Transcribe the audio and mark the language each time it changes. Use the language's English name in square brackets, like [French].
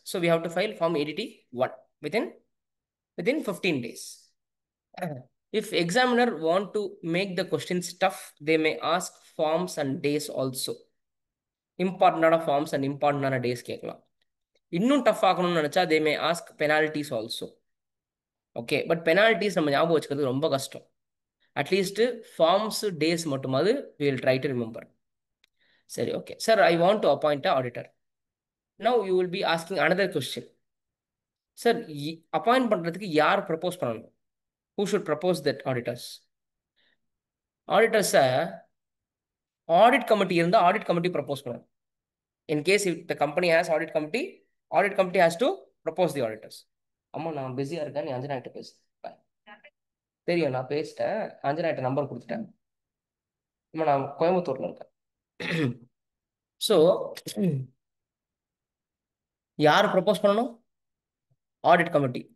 [English] So we have to file form ADT 1 within 15 days. If examiner want to make the questions tough, they may ask forms and days also. Important forms and important days [Tamil] கேட்கலாம். இன்னும் tough ஆகணும்னு நினைச்சா [English] they may ask penalties also. Okay, but penalties [Tamil] நம்ம ஞாபகம் வச்சுக்கிறது ரொம்ப கஷ்டம். [English] At least forms days மட்டுமாவது we will try to remember. [Tamil] சரி, [English] okay. Sir, I want to appoint an auditor. Now you will be asking another question. [Tamil] Sir, appoint பண்றதுக்கு யார் propose பண்ணணும்? [English] Who should propose that auditors? Auditors audit committee இருந்தா audit committee propose பண்ணணும். In case if the company has audit committee has to propose the auditors. [Tamil] அம்மா நான் பிஸியா இருக்கேன், நீ அஞ்சனா கிட்ட பேசு. தெரியும், நான் பேசிட்டேன், அஞ்சனா கிட்ட நம்பர் கொடுத்துட்டேன். அம்மா நான் கோயம்புத்தூர்ல இருக்கேன். ஸோ யார் ப்ரப்போஸ் பண்ணணும்? Audit committee.